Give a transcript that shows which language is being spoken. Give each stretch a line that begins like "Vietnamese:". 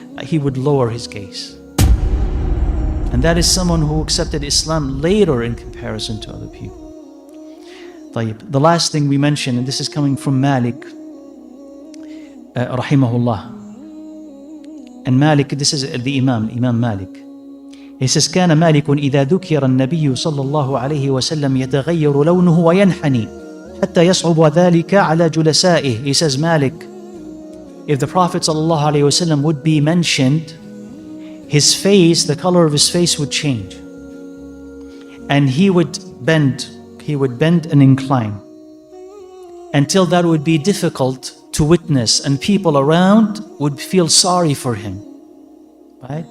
English: He would lower his gaze. And that is someone who accepted Islam later in comparison to other people. The last thing we mentioned, and this is coming from Malik, rahimahullah. And Malik, this is the Imam Malik. He says,
Arabic: كان مالك إذا ذكر النبي صلى الله عليه وسلم يتغير لونه وينحني حتى يصعب ذلك على جلسائه.
English: He says, Malik, if the Prophet
Arabic: صلى الله عليه وسلم
English: would be mentioned, his face, the color of his face would change. And he would bend and incline until that would be difficult to witness, and people around would feel sorry for him. Right?